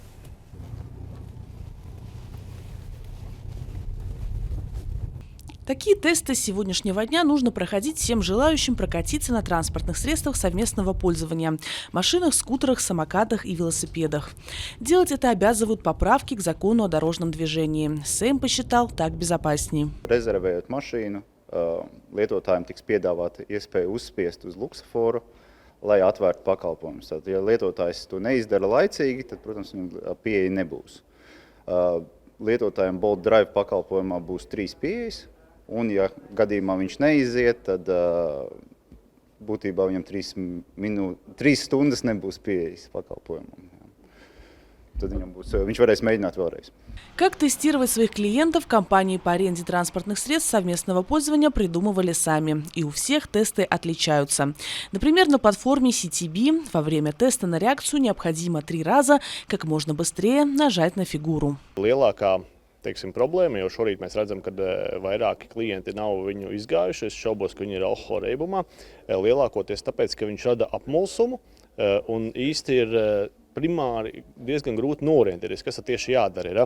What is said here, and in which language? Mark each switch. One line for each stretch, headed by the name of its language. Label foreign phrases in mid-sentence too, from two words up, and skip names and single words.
Russian: Такие тесты с сегодняшнего дня нужно проходить всем желающим прокатиться на транспортных средствах совместного пользования – машинах, скутерах, самокатах и велосипедах. Делать это обязывают поправки к закону о дорожном движении. Сейм посчитал так безопаснее.
Latvian: Rezervējot mašīnu, lietotājiem tiks piedāvāta iespēja uzspiest uz luksusforu, lai atvērtu pakalpojumus. Tad, ja lietotājs to neizdara laicīgi, tad, protams, viņam pieeja nebūs. Lietotājiem Bolt Drive pakalpojumā būs 3 pieejas. Un, ja gadījumā viņš neiziet, tad būtībā viņam 3 stundas nebūs pieejas pakalpojumam. Tad viņš varēs mēģināt vēlreiz.
Russian: Как тестировать своих клиентов, компании по аренде транспортных средств совместного пользования придумывали сами. И у всех тесты отличаются. Например, на платформе CTB во время теста на реакцию необходимо 3 раза как можно быстрее нажать на фигуру.
Latvian: Problēma, jo šorīt mēs redzam, ka vairāki klienti nav viņu izgājuši. Es šaubos, ka viņi ir alkohola reibumā. Lielākoties tāpēc, ka viņš rada apmulsumu un īsti ir primāri diezgan grūti norientēties, kas tieši jādara.